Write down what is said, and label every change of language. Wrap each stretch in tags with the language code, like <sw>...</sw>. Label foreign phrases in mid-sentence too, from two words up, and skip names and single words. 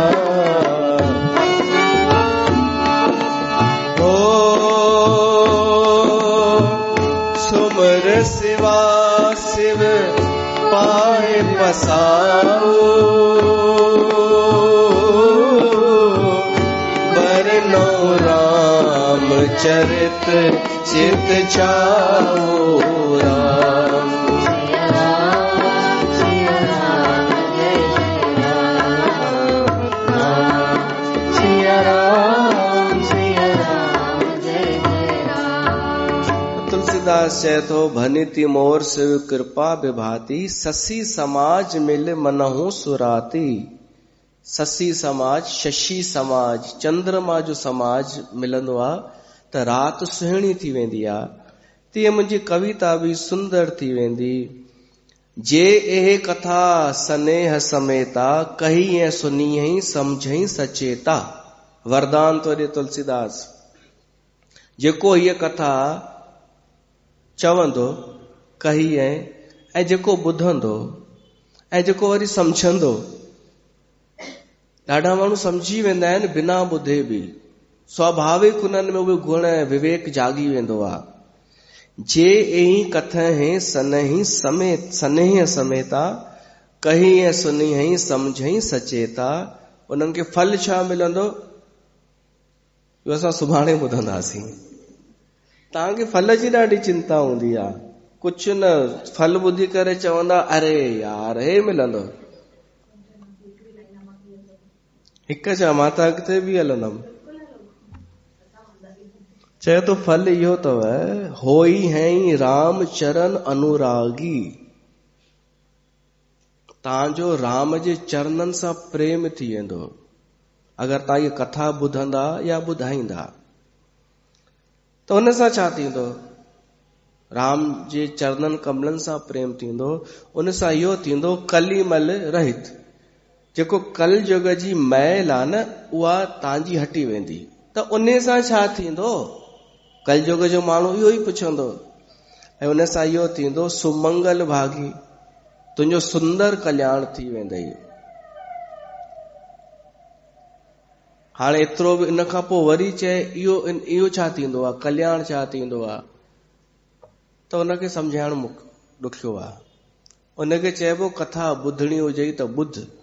<awa>ओ सुमर शिवा शिव पाए पसाओ, बरनो राम चरित चित छाओ राम।</awa> <sd>तुलसीदास चए थो,</sd> <awa>भनिति मोर शिव कृपा विभाति, ससी समाज मिल मनहु सुराती।</awa> <sd>ससी समाज, शशि समाज, चंद्रमा जो समाज मिलंदो आहे त राति सुहिणी थी वेंदी आहे। तीअं मुंहिंजी कविता बि सुंदर थी वेंदी।</sd> <awa>जे एह कथा स्नेह समेता, कही ऐं सुनी समझई सचेता।</awa> <sd>वरदान तो ॾे तुलसीदास। जेको हीअ कथा चवंदो, कही ऐं जेको ॿुधंदो ऐं जेको वरी सम्झंदो। ॾाढा माण्हू सम्झी वेंदा आहिनि बिना ॿुधे बि, स्वाभाविक उन्हनि में उहे गुण ऐं विवेक जागी वेंदो आहे।</sd> <awa>जे एही कथहि स्नेह समेता, कही ऐं सुनी समझई सचेता।</awa> <sd>उन्हनि खे फल छा मिलंदो इहो असां सुभाणे ॿुधंदासीं। तव्हांखे फल जी ॾाढी चिंता हूंदी आहे, कुझु न फल ॿुधी करे चवंदा अरे यार हे मिलंदो। हिकु छा, मां त अॻिते बि हलंदमि। चए तो फल इहो अथव,</sd> <awa>होई हैं राम चरण अनुरागी।</awa> <sd>तव्हांजो राम जे चरणनि सां प्रेम थी वेंदो, अगरि तव्हां इहा कथा ॿुधंदा या ॿुधाईंदा। त उन सां छा थींदो? राम जे चरणनि कमलनि सां प्रेम थींदो, उन सां इहो थींदो</sd> <awa>कलीमल रहित।</awa> <sd>जेको कल युग जी मैल आहे न, उहा तव्हांजी हटी वेंदी। त उन सां छा थींदो? कल युग जो माण्हू इहो ई पुछंदो, ऐं उन सां इहो थींदो</sd> <awa>सुमंगल भागी,</awa> <sd>तुंहिंजो सुंदर कल्याण थी वेंदई। हाणे एतिरो बि इन खां पोइ वरी चए इहो छा थींदो आहे, कल्याण छा थींदो आहे? त उनखे सम्झाइण ॾुखियो आहे। उनखे चइबो कथा ॿुधणी हुजे त ॿुध।</sd>